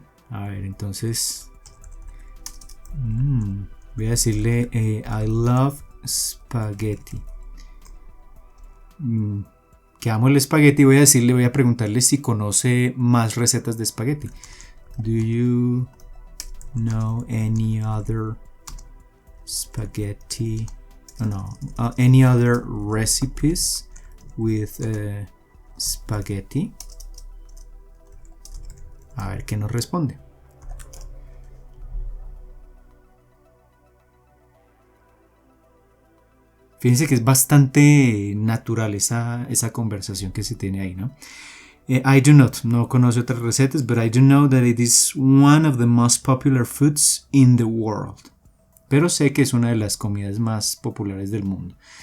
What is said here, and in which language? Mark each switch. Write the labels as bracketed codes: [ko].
[es] A ver, entonces voy a decirle [en] I love spaghetti. [es] Que amo el espagueti. Voy a preguntarle si conoce más recetas de espagueti. [en] Do you know any other spaghetti no, any other recipes with spaghetti. [es] A ver qué nos responde. Fíjense que es bastante natural esa conversación que se tiene ahí, ¿no? [en] I do not, [es] no conozco otras recetas, [en] but I do know that it is one of the most popular foods in the world. [es] Pero sé que es una de las comidas más populares del mundo.